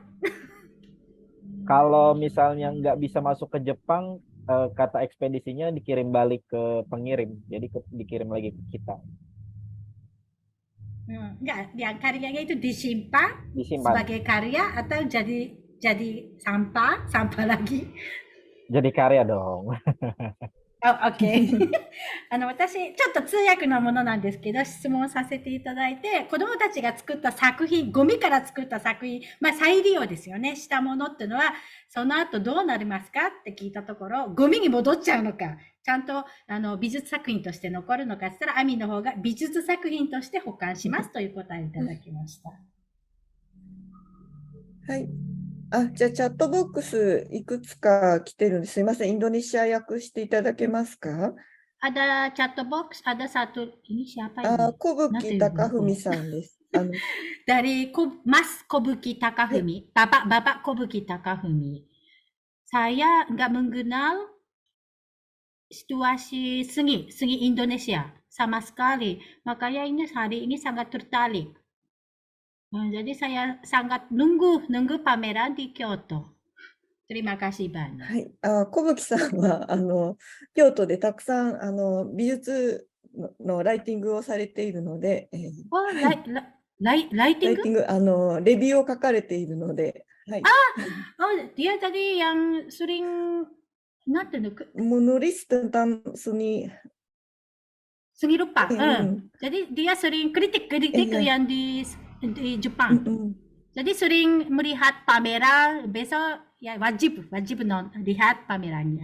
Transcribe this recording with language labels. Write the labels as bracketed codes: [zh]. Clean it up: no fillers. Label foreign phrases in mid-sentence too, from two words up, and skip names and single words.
[id] Kalau misalnya nggak bisa masuk ke Jepang, kata ekspedisinya dikirim balik ke pengirim, jadi dikirim lagi ke kita. Enggak, yang karyanya itu disimpan sebagai karya atau jadi sampah lagi? Jadi karya dong. [ja] あ、OK。私、ちょっと通訳のものなんですけど、質問させていただいて、子供たちが作った作品、ゴミから作った作品、まあ再利用ですよね、したものっていうのは、その後どうなりますかって聞いたところ、ゴミに戻っちゃうのか、ちゃんと美術作品として残るのかって言ったら、アミの方が美術作品として保管しますという答えをいただきました。はい。じゃあチャットボックスいくつか来てるんですいません。インドネシア訳していただけますか？ [id] Ada chat box, ada satu, ini siapa ini? [ja] 小吹 [id] Nanti [ja] 隆 [id] dulu. [ja] 文さんです。 [id] Dari Mas Kobuki [ja] はい。 [id] Takafumi, Bapak Kobuki Takafumi. Saya nggak mengenal situasi seni Indonesia sama sekali. Makanya ini hari ini sangat tertarik. Jadi saya sangat nunggu pameran di Kyoto. Terima kasih [ja] は [id] banyak. [ja] い。小吹さんは、京都でたくさん、美術のライティングをされているので、 Oh, はい。ライ [id] lighting? [ja] ティング、レビューを書かれているので、はい。 [id] Oh, dia tadi yang sering nanti menulis tentang seni. seni rupa. Jadi dia sering kritik iya. yang di Jepang. Jadi sering melihat pameran, besok ya wajib lihat pamerannya.